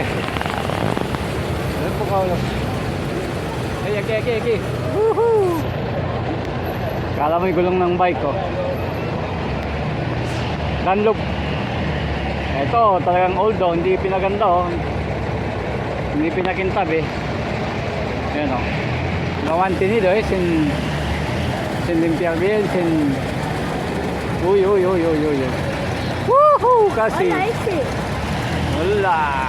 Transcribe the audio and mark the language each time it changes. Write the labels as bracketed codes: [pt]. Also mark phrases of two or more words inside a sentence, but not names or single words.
[tl] Ano po kaulo? Hey, aki. Woohoo! Kala mo yung gulong ng bike ko. Dunlop. Ito, talagang old oh. Hindi pinaganda oh. Hindi pinakintab eh. Ayan oh. [es] No han tenido eh. Sin limpiar bien, sin... Uy. Woohoo! Casi. hola ese. Hola.